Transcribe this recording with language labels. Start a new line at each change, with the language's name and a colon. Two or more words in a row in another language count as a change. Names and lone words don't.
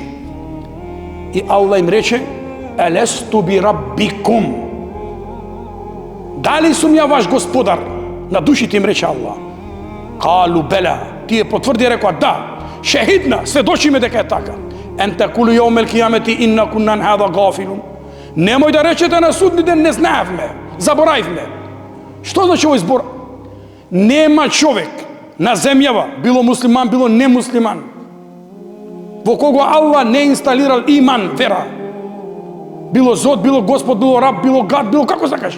Macedonian: И Аллах им рече:
Arabic: "ألست بربكم."
Macedonian: Дали сум ја ваш господар? На душите им рече Аллах.
Arabic: قالوا بلى.
Macedonian: Тие потврди рекоа да. Шехидна, сведочиме дека е така.
Arabic: أن تقولوا يوم القيامة إنا كنا عن هذا غافلين.
Macedonian: Немој да речете на судни ден не знаевме, заборавивме. Што значи овој збор? Нема човек на земјава, било муслиман, било немуслиман, во кого Аллах не инсталирал иман, вера. Било Зод, било Господ, било раб, било гад, било како сакаш.